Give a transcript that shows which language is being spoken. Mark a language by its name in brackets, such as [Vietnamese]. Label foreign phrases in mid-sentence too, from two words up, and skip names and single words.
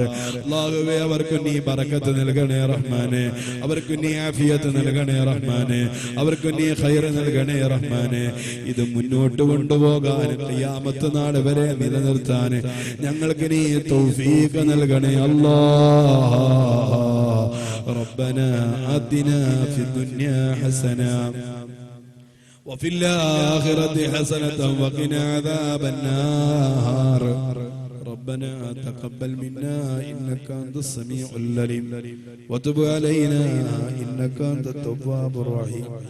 [Malayalam] അല്ലാഹുവേ, അവർക്ക് നീ ബറക്കത്ത് നൽകണേ റഹ്മാനെ, അവർക്ക് നീ ആഫിയത്ത് നൽകണേ റഹ്മാനെ, അവർക്ക് നീ ഖൈർ ഖൈർ നൽകണേ റഹ്മാനെ. ഇത് മുന്നോട്ട് കൊണ്ടുപോകാൻ ഖിയാമത്ത് നാൾ വരെ നിലനിർത്താൻ ഞങ്ങൾക്ക് നീ തൗഫീഖ് നൽകണേ അല്ലാഹ്. [Arabic] ربنا آتنا في الدنيا حسنة وفي الآخرة حسنة وقنا عذاب النار. ربنا تقبل منا إنك أنت السميع العليم وتب علينا إنك أنت التواب الرحيم.